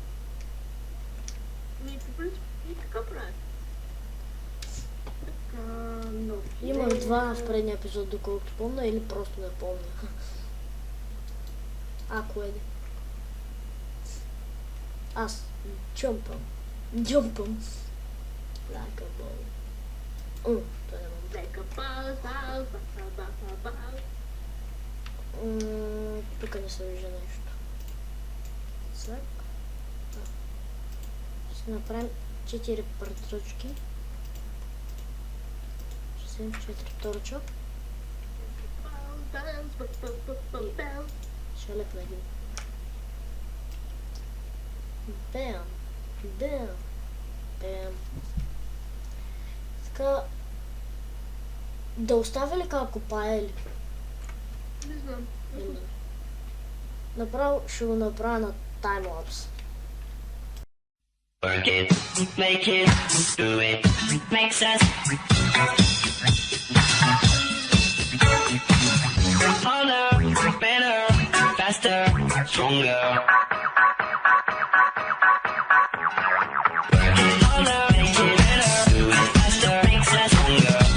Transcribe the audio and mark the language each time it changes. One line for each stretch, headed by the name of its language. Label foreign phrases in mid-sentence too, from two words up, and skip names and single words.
Bulgarian: По принцип и така правят. Така, но... Имах два в предния епизод, доколкото помня, или просто не помня. Ако е. Аз джумпам.
English: Like a ball.
Bulgarian: Това не мога.
English: Like a ball.
Bulgarian: Тук не се вижда нещо. След. Ще направим 4 прътръчки. Ще вземем 4 торча. Ще лепна един. Бам. Така. Да оставя ли как копая или? Не знам. Направо ще го направя на таймлапс.
English: Work it, make it, do it, makes us harder, better, faster, stronger. Work it harder, make it better, do it faster, makes us stronger.